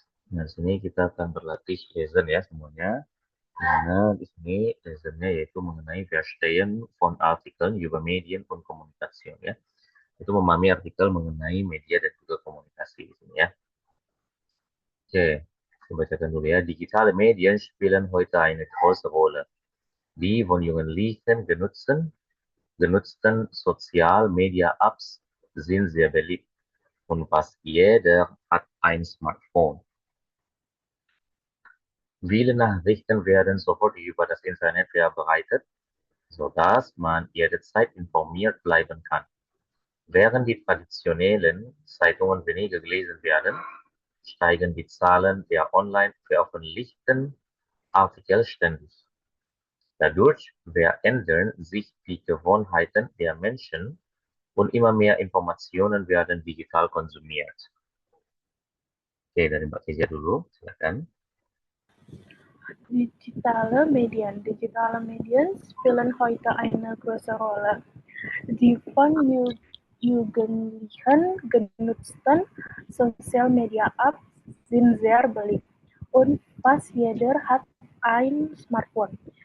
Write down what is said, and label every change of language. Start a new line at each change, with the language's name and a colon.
Indonesian: Nah, di sini kita akan berlatih lesson ya semuanya. Dimana di sini lessonnya yaitu mengenai
German: Verstehen von Artikeln über Medien und Kommunikation
Indonesian: ya. Itu memahami artikel mengenai media dan juga komunikasi di sini ya. Oke, saya bacakan dulu ya.
German: Digitale Medien spielen heute eine große Rolle. Die von Jugendlichen genutzten Social-Media-Apps sind sehr beliebt und fast jeder hat ein Smartphone. Viele Nachrichten werden sofort über das Internet verbreitet, sodass man jederzeit informiert bleiben kann. Während die traditionellen Zeitungen weniger gelesen werden, steigen die Zahlen der online veröffentlichten Artikel ständig. Dadurch verändern sich die Gewohnheiten der Menschen und immer mehr Informationen werden digital konsumiert.
Indonesian: Oke, dari Mbak Kezia dulu, silakan.
German: Digitale Medien spielen heute eine große Rolle. Die von Jugendlichen genutzten Social-Media-Apps sind sehr beliebt und fast jeder hat ein Smartphone.